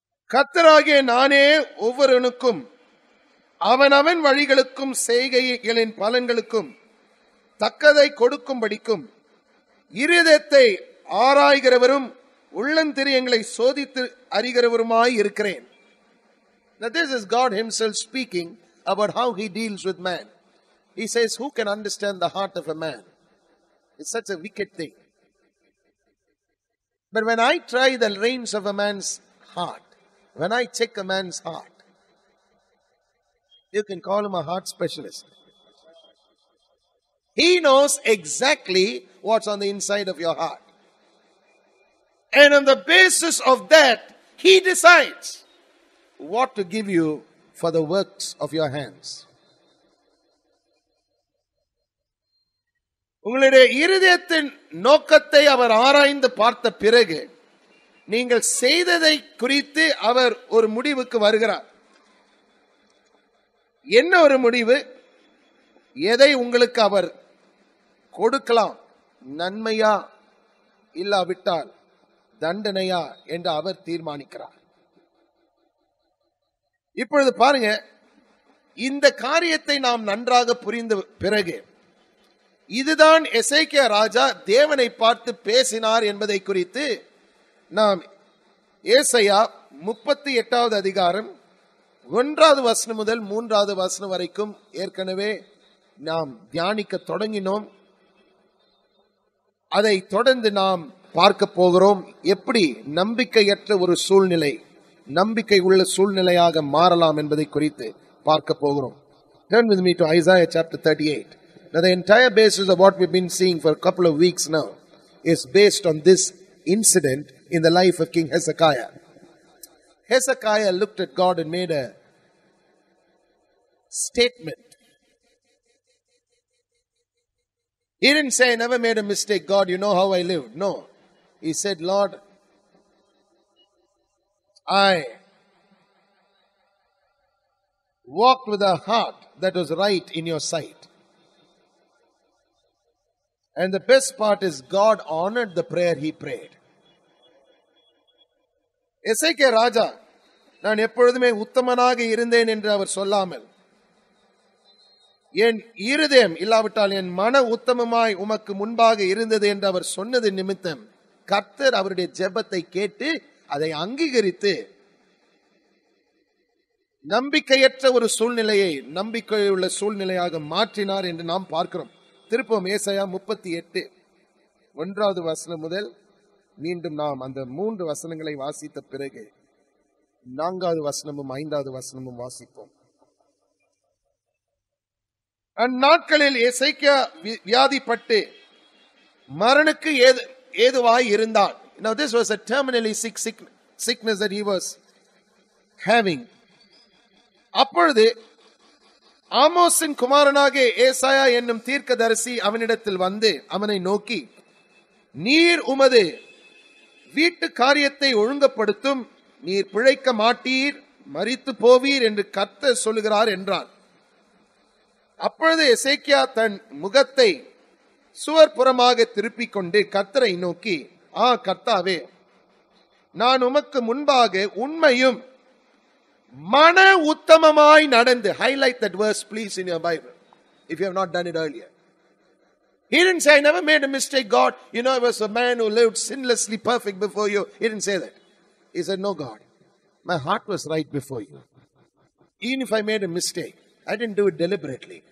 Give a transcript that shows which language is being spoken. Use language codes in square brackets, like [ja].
[ta] கர்த்தராகிய நானே ஒவ்வொருவனுக்கும் அவனவன் வழிகளுக்கும் செய்கைகளின் பலன்களுக்கும் தக்கதை கொடுக்கும்படிக்கும் இருதயத்தை ஆராய்கிறவரும் உள்ளந்திரியங்களை சோதித்து அறிகிறவருமாய் இருக்கிறேன். [en] Now this is God Himself speaking about how He deals with man. He says, who can understand the heart of a man? It's such a wicked thing. But when I try the reins of a man's heart, when I check a man's heart, you can call him a heart specialist. He knows exactly what's on the inside of your heart. And on the basis of that, He decides what to give you for the works of your hands. [ta] உங்களுடைய இருதயத்தின் நோக்கத்தை அவர் ஆராய்ந்து பார்த்த பிறகு நீங்கள் செய்ததை குறித்து அவர் ஒரு முடிவுக்கு வருகிறார். என்ன ஒரு முடிவு? எதை உங்களுக்கு அவர் கொடுக்கலாம், நன்மையா இல்லாவிட்டால் தண்டனையா என்று அவர் தீர்மானிக்கிறார். இப்பொழுது பாருங்க, இந்த காரியத்தை நாம் நன்றாக புரிந்த பிறகு இதுதான் எசேக்கியா ராஜா தேவனை பார்த்து பேசினார் என்பதை குறித்து நாம் ஏசாயா 38வது அதிகாரம் 1வது வசனம் முதல் 3வது வசனம் வரைக்கும் ஏற்கனவே நாம் தியானிக்க தொடங்கினோம். அதை தொடர்ந்து நாம் பார்க்க போகிறோம். எப்படி நம்பிக்கையற்ற ஒரு சூழ்நிலை நம்பிக்கை உள்ள சூழ்நிலையாக மாறலாம் என்பதை குறித்து பார்க்க போகிறோம். [en] Turn with me to Isaiah chapter 38. Now the entire basis of what we've been seeing for a couple of weeks now is based on this incident in the life of King Hezekiah. Hezekiah looked at God and made a statement. He didn't say, I never made a mistake. God, you know how I lived. No. He said, Lord, I walked with a heart that was right in your sight. And the best part is God honored the prayer he prayed. [ta] எசேக்கியா ராஜா நான் எப்பொழுதுமே உத்தமனாக இருந்தேன் என்று அவர் சொல்லாமல், என் இருதயம் இல்லாவிட்டால் என் மன உத்தமமாய் உமக்கு முன்பாக இருந்தது என்று அவர் சொன்னது நிமித்தம் கர்த்தர் அவருடைய ஜெபத்தை கேட்டு அதை அங்கீகரித்து நம்பிக்கையற்ற ஒரு சூழ்நிலையை நம்பிக்கையுள்ள சூழ்நிலையாக மாற்றினார் என்று நாம் பார்க்கிறோம். திருப்பம் ஏசாயா 38 1வது வசனம் முதல் மீண்டும் நாம் அந்த 3 வசனங்களை வாசித்த பிறகு 4வது வசனமும் 5வது வசனமும் வாசிப்போம். அந்நாட்களில் எசேக்கியா வியாதிப்பட்டு மரணக்கு ஏதுவாய் இருந்தான். [en] Now this was a terminally sick sickness that he was having. [ta] அப்பொழுது ஆமோஸின் குமாரனாகிய ஏசாயா என்னும் தீர்க்கதரிசி அவனிடத்தில் வந்து அவனை நோக்கி, நீர் உமது வீட்டு காரியத்தை ஒழுங்கப்படுத்தும், நீர் பிழைக்க மாட்டீர், மரித்து போவீர் என்று கர்த்தர் சொல்லுகிறார் என்றான். அப்பொழுது எசேக்கியா தன் முகத்தை சுவர்புறமாக திருப்பிக் கொண்டு கர்த்தரை நோக்கி, கர்த்தாவே, நான் உமக்கு முன்பாக உண்மையும் மன உத்தமமாய் நடந்து. [en] Highlight that verse please in your Bible if you have not done it earlier. He didn't say, I never made a mistake, God. You know, I was a man who lived sinlessly perfect before you. He didn't say that. He said, no, God, my heart was right before you. Even if I made a mistake, I didn't do it deliberately.